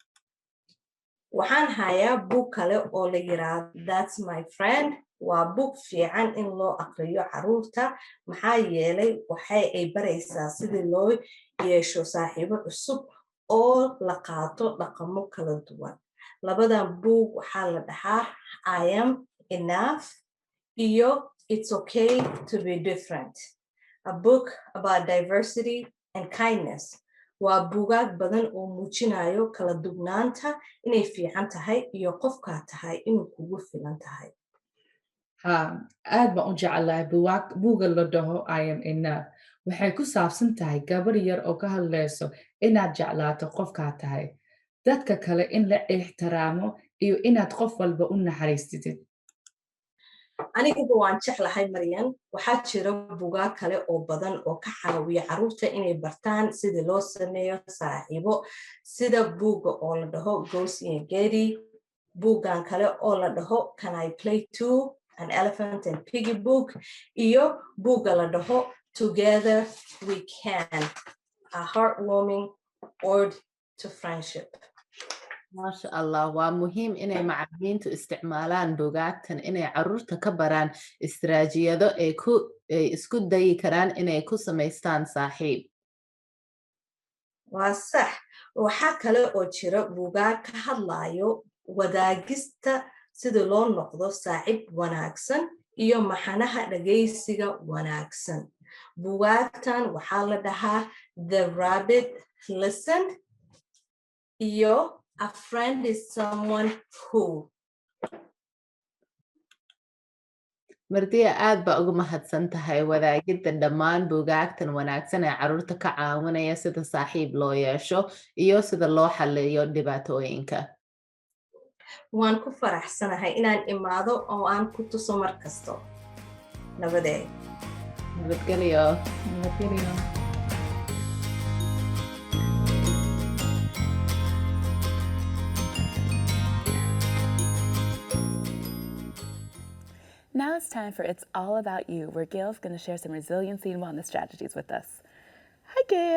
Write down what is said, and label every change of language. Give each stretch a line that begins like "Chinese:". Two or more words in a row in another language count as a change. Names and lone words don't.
Somali: waxaan hayaa buug kale oo la yiraahdo That's My Friend. waa buug fiican in loo aqriyo carruurta maxaa yeelay waxay ay baraysaa sidii loo yeesho saaxiibo cusub oo la qaato dhaqamo kala duwan. labadan buug waxaa la dhahaa I Am Enough iyo It's Okay to Be Different.
English: A book about diversity and kindness.
Somali: waa buugaag badan oo muujinayo kala dugnaanta inay fiican tahay iyo qofkaa tahay inuu kugu filan tahay. haa aad baan u jeclahay buuga la dhaho I Am Enough. waxay ku saabsan tahay gabar yar oo ka hadlayso inaad jeclaato qofkaa tahay, dadka kale in la ixtiraamo iyo inaad qof walba u naxariistid. aniguba waan jeclahay Maryan. waxaa jira buugaag kale oo badan oo ka caawiya carruurta inay bartaan sidii loo sameeyo saaxiibo, sida buugga oo la dhaho Goosey and Getty, buuggan kale oo la dhaho Can I Play Too?
English: An Elephant and Piggy book,
Somali: iyo buugga la dhaho Together We Can, A Heartwarming Ode to Friendship.
Arabic: ما شاء الله
Somali: waa muhiim inay macalimiintu isticmaalaan buugaagtan inay carruurta ka baraan istiraatiijiyado ay isku dayi karaan inay ku samaystaan saaxiib. waa sax. waxaa kale oo jira buugaag ka hadlayo wadaagista sida loo noqdo saaxiib wanaagsan iyo maxanaha dhagaysiga wanaagsan. buugaagtan waxaa la dhahaa The Rabbit Listened iyo A Friend is Someone Who. mardiya aad baa ugu mahadsan tahay wadaagidda dhammaan buugaagtan wanaagsan ee carruurta ka caawinaya sida saaxiib loo yeesho iyo sida loo xalliyo dhibaatooyinka. waan ku faraxsanahay inaan imaado oo aan ku tuso mar kasto. nabadee. nabadgelyo.
English: Now it's time for It's All About You, where Gail's going to share some resiliency and wellness strategies with us.